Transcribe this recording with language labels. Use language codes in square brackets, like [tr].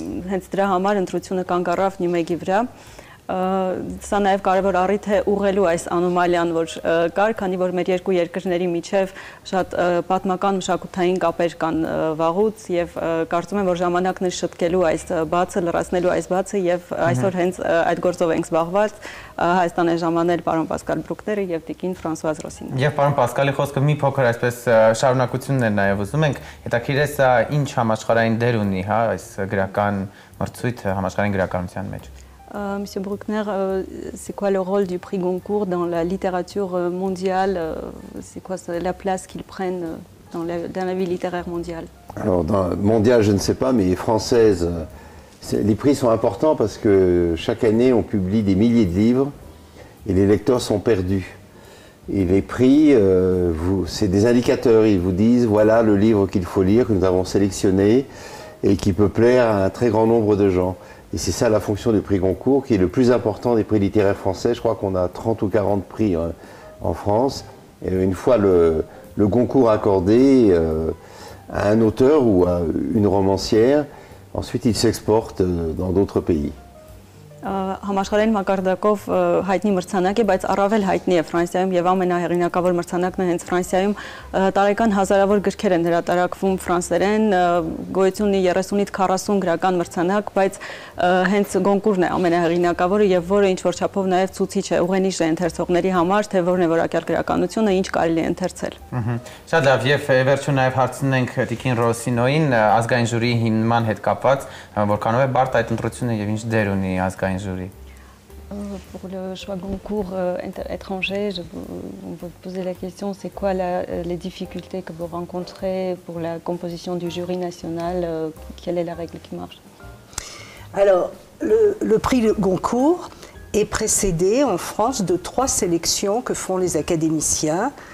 [hy] հենց դրա համար ընտրությունը կանգ առավ Նյումեգի վրա։ Սա նաև կարևոր առիթ է ուղղելու այս անոմալիան, որ կար, քանի որ մեր երկու երկրների միջև շատ պատմական մշակութային կապեր կան վաղուց եւ կարծում եմ, որ ժամանակն է շտկելու այս բացը, լրացնելու այս բացը եւ այսօր հենց այդ գործով ենք զբաղված։ Հայաստան է ժամանել պարոն Պասկալ Բրուկները եւ տիկին Ֆրանսուազ Ռոսինը։ Եվ պարոն Պասկալի խոսքը մի փոքր այսպես շարունակությունն է նաև ուզում ենք, հետաքրքիր է սա ինչ համաշխարհային դեր ունի, հա, այս գրական մրցույթը համաշխարհային գրականության մեջ։ [fr] Monsieur Bruckner, c'est quoi le rôle du prix Goncourt dans la littérature mondiale? C'est quoi la place qu'ils prennent dans la vie littéraire mondiale? Alors, mondiale, je ne sais pas, mais française, les prix sont importants parce que chaque année, on publie des milliers de livres et les lecteurs sont perdus. Et les prix, c'est des indicateurs. Ils vous disent, voilà le livre qu'il faut lire, que nous avons sélectionné et qui peut plaire à un très grand nombre de gens. Et c'est ça la fonction du prix Goncourt, qui est le plus important des prix littéraires français. Je crois qu'on a 30 ou 40 prix en France. Et une fois le Goncourt accordé à un auteur ou à une romancière, ensuite il s'exporte dans d'autres pays. [hy] Համաշխարհային մակարդակով հայտնի մրցանակ է, բայց առավել հայտնի է Ֆրանսիայում եւ ամենահեղինակավոր մրցանակն է հենց Ֆրանսիայում։ Տարեկան հազարավոր գրքեր են հրատարակվում ֆրանսերեն, գոյություն ունի 30-ից 40 գրական մրցանակ, բայց հենց Գոնկուրն է ամենահեղինակավորը եւ որը ինչ որ չափով նաեւ ցուցիչ է, ուղենիշ է ընթերցողների համար, թե որն է որակյալ գրականությունը, ինչ կարելի է ընթերցել։ Շատ լավ, եւ վերջում նաեւ հարցնենք տիկին Ռոսինոին ազգային ժյուրիի հիմնման հետ կապված, որքանով է բարդ այդ ընտրությունը եւ ինչ դեր ունի ազգային jury. [fr] Pour le choix Goncourt étranger, on peut poser la question, c'est quoi les difficultés que vous rencontrez pour la composition du jury national? Quelle est la règle qui marche? Alors, le prix Goncourt est précédé en France de 3 sélections que font les académiciens.